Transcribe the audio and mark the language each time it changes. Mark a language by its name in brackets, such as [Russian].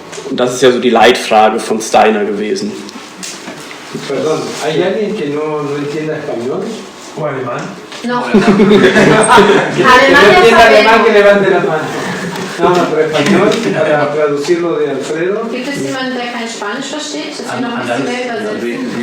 [German] Und das ist ja so die Leitfrage von Steiner gewesen. [Spanish] Perdón, ¿hay alguien que no entienda español? ¿O alemán? No. Alemán, que levante la mano. No, pero español, para traducirlo de Alfredo. [German] Gibt es jemanden, der kein Spanisch versteht? Das wir noch ein bisschen mehr übersetzen.